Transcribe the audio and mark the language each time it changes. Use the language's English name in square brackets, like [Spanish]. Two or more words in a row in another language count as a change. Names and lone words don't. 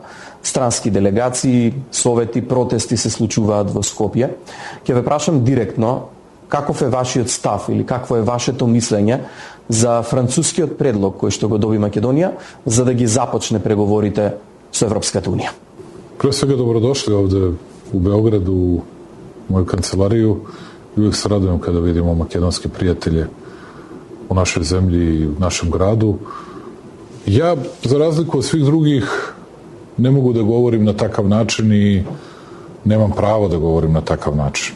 [Macedonian] Странски делегации, совети, протести се случуваат во Скопје. Ќе ве прашам директно, каков е вашиот став или какво е вашето мислење за францускиот предлог кој што го доби Македонија за да ги започне преговорите со Европската унија? [Serbian] Pre svega dobrodošli ovde u Beogradu, u moju kancelariju. I uvijek se radujem kada vidimo makedonske prijatelje u našoj zemlji i u našem gradu. Ja, za razliku od svih drugih, ne mogu da govorim na takav način i nemam pravo da govorim na takav način.